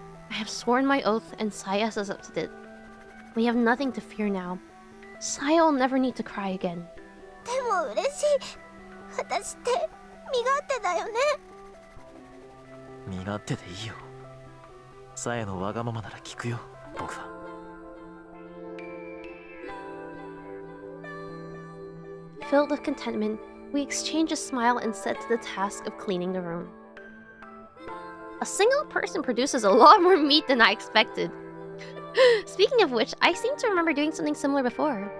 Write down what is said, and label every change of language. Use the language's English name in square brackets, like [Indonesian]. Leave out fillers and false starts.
[English] I have sworn my oath and Saya has accepted it. We have nothing to fear now. Saya will never need to cry again. [Japanese] でも嬉しい。私って身勝手だよね。勝手でいいよ。さえのわがままなら聞くよ、僕は。 [English] Filled with contentment, we exchange a smile and set to the task of cleaning the room. A single person produces a lot more meat than I expected. Speaking of which, I seem to remember doing something similar before.